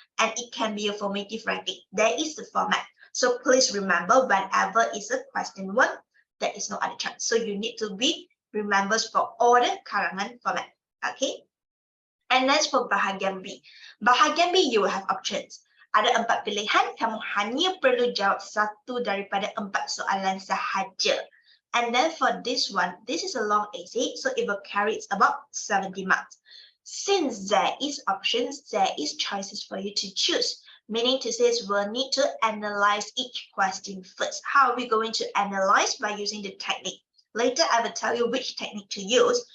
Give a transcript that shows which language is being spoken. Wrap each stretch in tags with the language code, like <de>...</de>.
<en>And it can be a formative writing. There is the format. So please remember, whenever it's a question 1, there is no other chance. So you need to be remembers for all the karangan format. Okay. And that's for bahagian B. Bahagian B, you will have options.</en> <ms>Ada 4 pilihan, kamu hanya perlu jawab 1 daripada 4 soalan sahaja.</ms> <en>And then for this one, this is a long essay, so it will carry about 70 marks. Since there is options, there is choices for you to choose. Meaning to say, we'll need to analyze each question first. How are we going to analyze? By using the technique. Later, I will tell you which technique to use.</en>